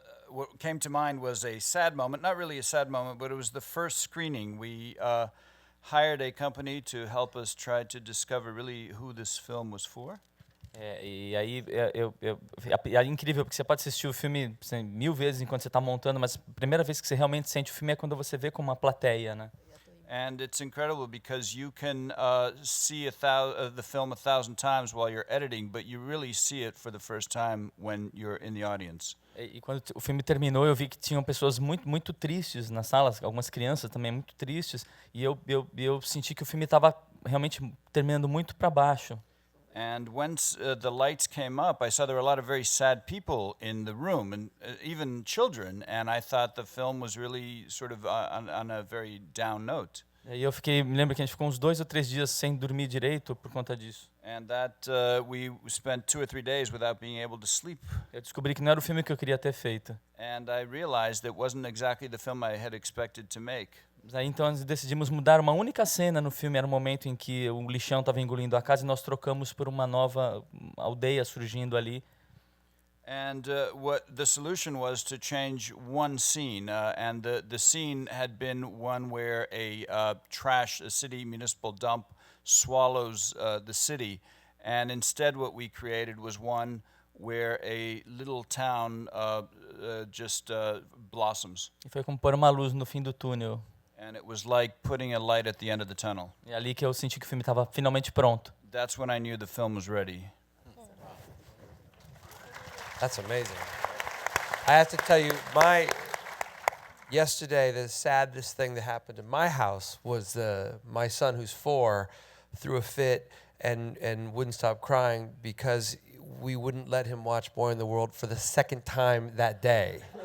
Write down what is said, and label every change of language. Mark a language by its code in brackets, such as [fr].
[en] What came to mind was a sad moment, not really a sad moment, but it was the first screening. We hired a company to help us try to discover really who this film was for. [pt] E aí é incrível, porque você pode assistir o filme 1000 vezes enquanto você está montando, mas a primeira vez que você realmente sente o filme é quando você vê com uma plateia, né? [en] And it's incredible because you can see the film 1,000 times while you're editing, but you really see it for the first time when you're in the audience. [pt] E quando o filme terminou, eu vi que tinham pessoas muito tristes nas salas, algumas crianças também muito tristes, e eu senti que o filme estava realmente terminando muito para baixo. [en] And once the lights came up, I saw there were a lot of very sad people in the room, and even children, and I thought the film was really sort of on a very down note. [pt] E eu me lembro que a gente ficou uns 2 ou 3 dias sem dormir direito por conta disso. [en] And that we spent 2 or 3 days without being able to sleep. [pt] Eu descobri que não era o filme que eu queria ter feito. [en] And I realized it wasn't exactly the film I had expected to make. [pt] Aí então decidimos mudar uma única cena no filme. Era um momento em que o lixão estava engolindo a casa e nós trocamos por uma nova aldeia surgindo ali. [en] And what the solution was to change one scene, and the scene had been one where a city municipal dump swallows the city, and instead what we created was one where a little town just blossoms. [pt] E foi como pôr uma luz no fim do túnel. [en] And it was like putting a light at the end of the tunnel. [pt] É ali que eu senti que o filme estava finalmente pronto. [en] That's when I knew the film was ready. That's amazing. I have to tell you, yesterday the saddest thing that happened in my house was my son, who's 4, threw a fit and wouldn't stop crying because we wouldn't let him watch Boy in the World for the second time that day.